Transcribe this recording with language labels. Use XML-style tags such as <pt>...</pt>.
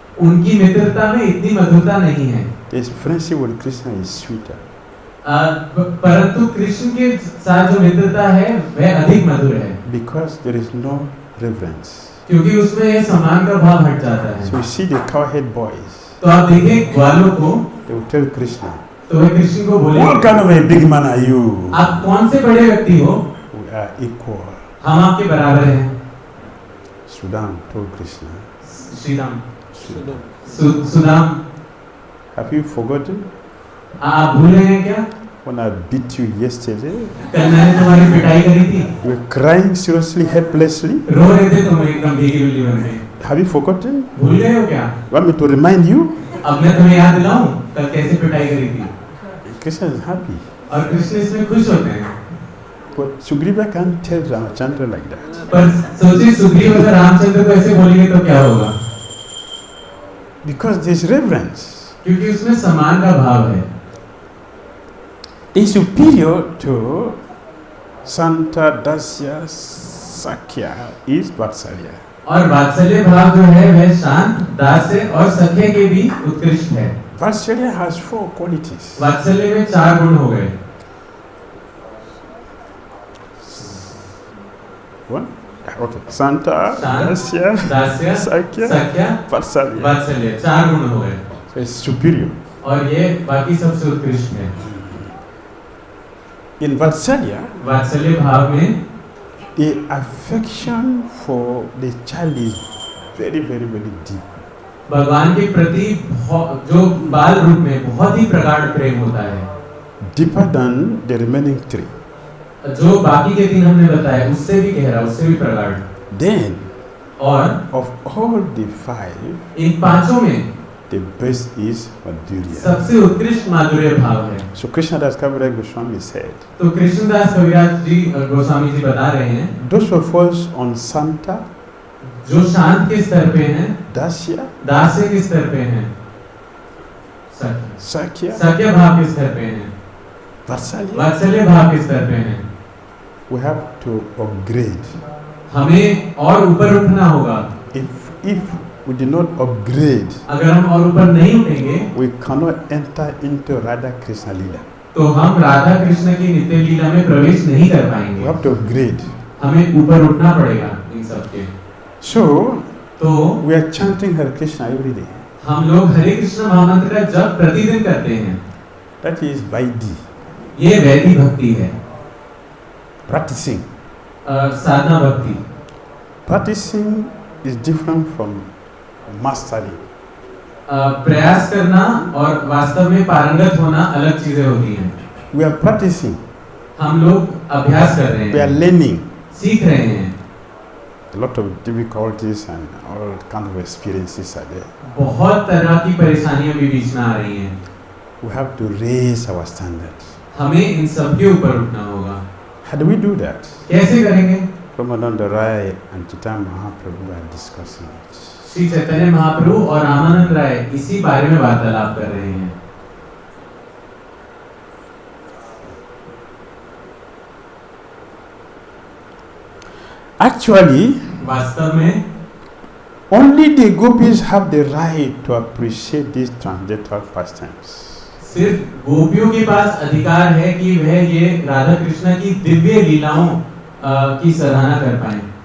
<hi>उनकी मित्रता में इतनी मधुरता नहीं है।</hi> <en>His friendship with Krishna is sweeter.</en> <hi>परंतु कृष्ण के साथ जो मित्रता है वह अधिक मधुर है।</hi> <en>Because there is no reverence.</en> <hi>क्योंकि उसमें यह सम्मान का भाव हट जाता है।</hi> <en>So you see the cowhead boys.</en> <hi>तो आप देखें ग्वालों को,</hi> <en>They will tell Krishna.</en> <hi>तो वह कृष्ण को बोले,</hi> <en>What kind of a big man are you?</en> <hi>आप कौन से बड़े व्यक्ति हो?</hi> <en>We are equal.</en> <hi>हम आपके बराबर हैं।</hi> <en>Sudam told Krishna.</en> <hi>Shriram Sudam,</hi> <en>Have you forgotten</en> <hi>आप भूल गए हैं क्या?</hi> <en>when I beat you yesterday?</en> <hi>कल मैंने तुम्हारी पिटाई करी थी।</hi> <en>You were crying seriously, helplessly.</en> <hi>रो रहे थे तुम एकदम भीगी बिल्ली बन के।</hi> <en>Have you forgotten?</en> <hi>भूल गए हो क्या?</hi> <en>Want me to remind you?</en> <hi>अब मैं तुम्हें याद दिलाऊं कल कैसे पिटाई करी थी।</hi> <en>Krishna is happy.</en> <hi>और कृष्ण इसमें खुश होते हैं।</hi> <en>But Sugriva can't tell Ramachandra like that.</en> <hi>पर सोचिए सुग्रीव अगर रामचंद्र को ऐसे बोलेंगे तो क्या होगा?</hi> <en>Because there is reverence.</en> <hi>क्योंकि उसमें सम्मान का भाव है।</hi> <en>Is superior to Santa Dasya Sakya is Vatsalya.</en> <hi>और वात्सल्य भाव जो है वह शांत, दास्य और सख्य के भी उत्कृष्ट है।</hi> <en>Vatsalya has 4 qualities.</en> <hi>वात्सल्य में 4 गुण हो गए।</hi> <en>One, Okay. Santa,</en> <hi>शांत,</hi> <en>Dasya,</en> <hi>दास्य,</hi> <en>Sakya,</en> <hi>सख्या,</hi> <en>Vatsalya.</en> <hi>वात्सल्य, 4 गुण हो गए</hi> <en>So it's superior.</en> <hi>और ये बाकी सबसे उत्कृष्ट है।</hi> <en>In Vatsalya,</en> <hi>वात्सल्य भाव में</hi> <en>the affection for the child is very, very, very deep.</en> <hi>भगवान के प्रति जो बाल रूप में बहुत ही प्रगाढ़ प्रेम होता है,</hi> <en>Deeper than the remaining 3.</en> <hi>जो बाकी के 3 हमने बताए उससे भी गहरा, उससे भी प्रगाढ़।</hi> <en>Then,</en> <hi>और</hi> <en>of all the 5,</en> <hi>इन 5 में</hi> <en>the best is Madhurya.</en> <hi>सबसे उत्कृष्ट माधुर्य भाव है।</hi> <en>So Krishnadas Kaviraj Goswami said,</en> <hi>तो कृष्णदास कविराज जी गोस्वामी जी बता रहे हैं,</hi> <en>those of us on Santa,</en> <hi>जो शांत के स्तर पे हैं,</hi> <en>Dasya,</en> <hi>दास्य के स्तर पे हैं,</hi> <en>Sakya,</en> <hi>सख्य भाव के स्तर पे हैं,</hi> <en>Vatsalya,</en> <hi>वात्सल्य भाव के स्तर पे हैं,</hi> <en>we have to upgrade.</en> <hi>हमें और ऊपर उठना होगा।</hi> <en>If we do not upgrade,</en> <hi>अगर हम और ऊपर नहीं उठेंगे</hi> <en>we cannot enter into Radha Krishna Lila.</en> <hi>तो हम राधा कृष्ण की नित्य लीला में प्रवेश नहीं कर</hi> <en>We</en> <hi>पाएंगे।</hi> <en>have to upgrade.</en> <hi>हमें ऊपर उठना पड़ेगा इन सब के।</hi> <en>So,</en> <hi>तो</hi> <en>we are chanting Hare Krishna every day.</en> <hi>हम लोग हरे कृष्ण महामंत्र का जप प्रतिदिन करते हैं।</hi> <en>That is Vaidhi,</en> <hi>ये वैदिक भक्ति है,</hi> <en>practicing.</en> <hi>साधना भक्ति।</hi> <en>Practicing is different from mastering.</en> <hi>प्रयास करना और वास्तव में पारंगत होना अलग चीजें होती हैं।</hi> <en>We are practicing.</en> <hi>हम लोग अभ्यास कर रहे</hi> <en>We are</en> <hi>हैं,</hi> <en>learning.</en> <hi>सीख रहे हैं।</hi> <en>A lot of difficulties and all kind of experiences are there.</en> <hi>बहुत तरह की परेशानियां भी बीच में आ रही हैं।</hi> <en>We have to raise our standards.</en> <hi>हमें इन सब के ऊपर उठना होगा।</hi> <en>How do we do that?</en> <hi>कैसे करेंगे?</hi> <en>Ramananda Raya and Caitanya Mahāprabhu are discussing it.</en> <hi>Shri Chaitanya Mahaprabhu और रामानंद राय इसी बारे में वार्तालाप कर रहे हैं।</hi> <en>Actually,</en> <hi>वास्तव में</hi> <en>only the gopis have the right to appreciate these transcendental pastimes.</en> <hi>सिर्फ गोपियों के पास अधिकार है कि वह ये राधा कृष्ण की दिव्य लीलाओं की सराहना कर पाएं।</hi>